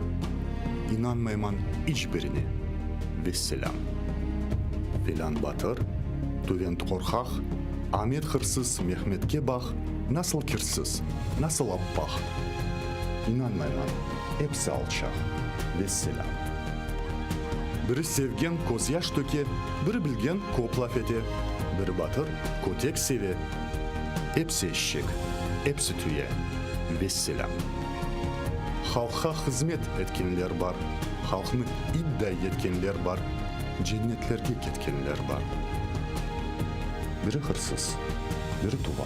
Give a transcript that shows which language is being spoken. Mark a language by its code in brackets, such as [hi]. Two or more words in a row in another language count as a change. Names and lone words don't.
[crh] İnanmayman hiçbirine. Vesselam. Filan batır, Tuvent korkak, Ahmet hırsız, Mehmetke bak. Nasıl kirsіз, nasıl appak. İnanmayman, hepsi alçak. Vesselam. Biri sevgen koz yaş töke, biri bilgen kop laf ete. Biri batır, kotek seve. Hepsi eşek, hepsi tüye. Vesselam. Halka hizmet etkenler var. Halkını iddia etkenler var. Cennetlerge ketkenler var. Biri hırsız, biri duvar.